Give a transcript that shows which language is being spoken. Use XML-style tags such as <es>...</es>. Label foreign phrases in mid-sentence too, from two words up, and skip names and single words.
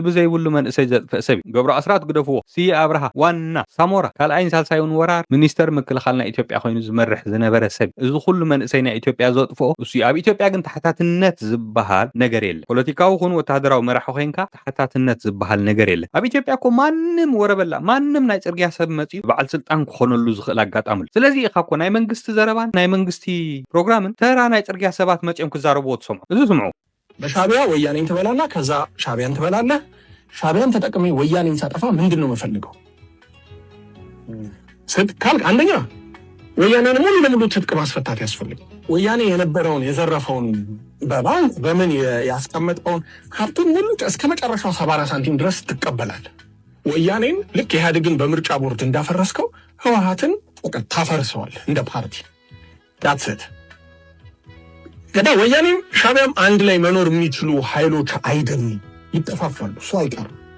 <ti>ዘይብሉ መንእሰይ ዘጥፍእ ሰብ ገብሩ ኣስራት ግደፍዎ ስየ ኣብርሃ ዋና ሳሞራ ካልኣይን ሳልሳይን ወራር ሚኒስተር ምክልኻል ናይ ኢትዮጵያ ኮይኑ ዝመርሕ ዝነበረ ሰብ እዚ ኩሉ መንእሰይ ናይ ኢትዮጵያ ዘጥፍኦ እሱ ኣብ ኢትዮጵያ ግን ተሓታትነት ዝበሃል ነገር የለ ፖለቲካዊኹን ወተሃደራዊ መራሒ ኮይንካ ተሓታትነት ዝበሃል ነገር የለ ኣብ ኢትዮጵያ እኮ ማንም ወረበላ ማንም ናይ ጽርግያ ሰብ መጽኡ በዓል ስልጣን ክኾነሉ ዝኽእል አጋጣሚ ስለዚ ኢኻ እኮ ናይ መንግስቲ ዘረባን ናይ መንግስቲ ፕሮግራምን ተራ ናይ ጽርግያ ሰባት መጽኦም ክዛረብዎ ትሰምዑ እዚ ስምዑ</ti> <am>በሻቢያ ወያኔን ትበላና ከዛ ሻቢያን ትበላለህ ሻቢያን ተጠቅሜ ወያኔን ሳጠፋ ምንድን ነው የምፈልገው ካልክ አንደኛ ወያኔን ሙሉ ለሙሉ ትጥቅ ማስፈታት ያስፈልግ ወያኔ የነበረውን የዘረፈውን በባንክ በምን ያስቀመጠውን ሀብቱን ሙሉ እስከ መጨረሻው 70 ሳንቲም ድረስ ትቀበላል ወያኔን ልክ ኢህአዴግን በምርጫ ቦርድ እንዳፈረስከው ህወሓትን ታፈርሰዋል እንደ ፓርቲ ዳትሰት ገዳ ወያኔም ሻቢያም አንድ ላይ መኖር የሚችሉ ኃይሎች አይደሉም ይተፋፋሉ እሱ አይቀርም</am>